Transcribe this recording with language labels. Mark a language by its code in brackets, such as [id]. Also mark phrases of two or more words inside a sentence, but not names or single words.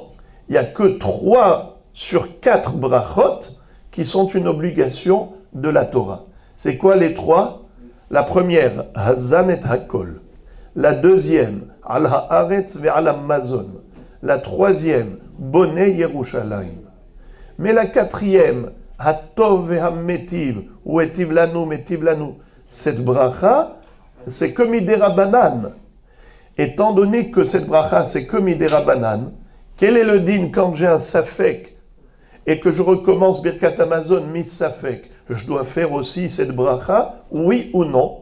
[fr] Il n'y a que 3 sur 4 brachot qui sont une obligation de la Torah. C'est quoi les 3? La première, [he] הזן את הכל. [fr] La deuxième, [he] על הארץ ועל המזון. [fr] La troisième, [he] בונה ירושלים. [fr] Mais la quatrième, [he] הטוב והמטיב, ou הטיב לנו, מטיב לנו. [fr] Cette bracha, c'est que [he] מדרבנן. [fr] Étant donné que cette bracha, c'est que [he] מדרבנן, [fr] quel est le din quand j'ai un safek et que je recommence [he] ברכת המזון, מספק? [fr] Je dois faire aussi cette bracha, oui ou non?